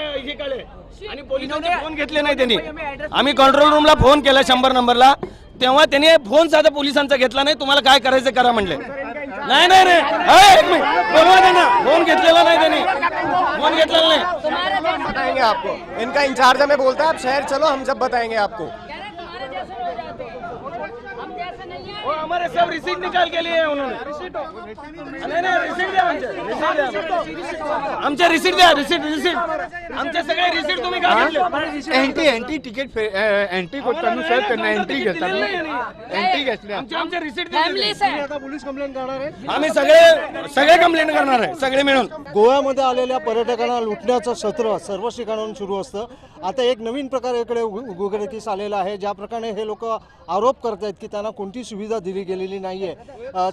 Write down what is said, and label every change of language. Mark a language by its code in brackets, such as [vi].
[mr] आणि पोलिसांचे फोन घेतले नाही त्यांनी। आम्ही कंट्रोल रूमला फोन केला 100 नंबरला, तेव्हा त्यांनी फोन साधा पोलिसांचा घेतला नाही। तुम्हाला काय करायचं करा म्हणले। नाही नाही रे, एक मिनिट बोलवा देना, फोन घेतलेला नाही त्यांनी, फोन घेतलेला नाही। [hi] बताएंगे आपको, इनका इंचार्ज हमें बोलता है आप शहर चलो, हम सब बताएंगे आपको। वो हमारे सब रिसीट निकाल के लिए उन्होंने। [mr] नहीं रिसीट द्या, आमचे रिसीट द्या, रिसीट आमचे सगळे रिसीट तुम्ही का घेतले? एंटी तिकीट एंट्री करताना सर त्यांना एंट्री घेतात, एंट्री घेतल्या। आमचे रिसीट द्या। आता पोलीस कंप्लेंट करणार आहे। आम्ही सगळे कंप्लेंट करणार आहे, सगळे मिळून। गोव्यामध्ये आलेल्या पर्यटकांना लुटण्याचं सत्र सर्व ठिकाणाहून सुरू असतं। आता एक नवीन प्रकार इकडे उघडकीस आलेला आहे, ज्या प्रकारे हे लोक आरोप करत आहेत की त्यांना कोणती सुविधा दिली गेलेली नाही आहे।